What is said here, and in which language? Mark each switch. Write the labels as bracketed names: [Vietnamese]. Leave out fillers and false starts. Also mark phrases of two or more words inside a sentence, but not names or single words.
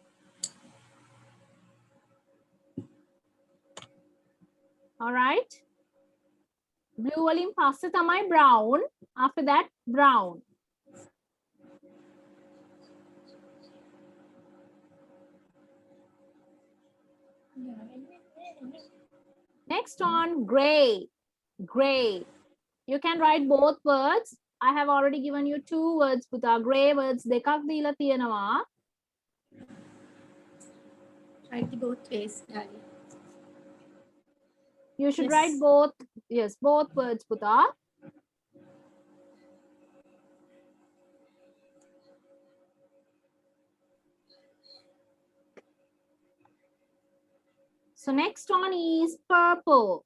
[English] All right. [Sinhala] blue වලින් පස්සේ තමයි brown. [English] After that, brown. Next one, gray. Gray. You can write both words. I have already given you 2 words. [Sinhala] පුතා [English] gray words [Sinhala] දෙකක් දීලා තියෙනවා. [English] Write both ways, darling. You should Yes. write both. Yes, both words, Puta. So next one is purple.